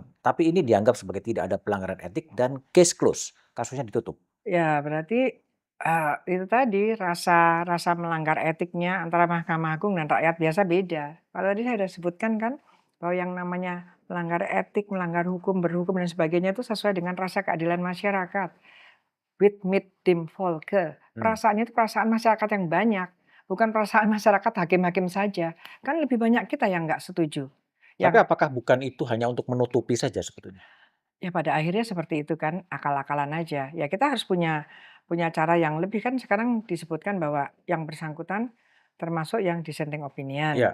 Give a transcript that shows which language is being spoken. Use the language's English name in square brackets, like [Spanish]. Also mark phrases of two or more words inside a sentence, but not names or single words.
[Indonesian] Tapi ini dianggap sebagai tidak ada pelanggaran etik dan [English] case close, [Indonesian] kasusnya ditutup. Ya berarti, itu tadi rasa melanggar etiknya antara Mahkamah Agung dan rakyat biasa beda. Kalau tadi saya sudah sebutkan kan, bahwa yang namanya melanggar etik, melanggar hukum, berhukum dan sebagainya itu sesuai dengan rasa keadilan masyarakat. [German] With mit dem Volke. [Indonesian] Perasaannya itu perasaan masyarakat yang banyak, bukan perasaan masyarakat hakim-hakim saja. Kan lebih banyak kita yang nggak setuju. Tapi Yang apakah bukan itu hanya untuk menutupi saja sebetulnya? Ya pada akhirnya seperti itu kan, akal-akalan aja. Ya kita harus punya punya cara yang lebih kan sekarang disebutkan bahwa yang bersangkutan termasuk yang [English] dissenting opinion,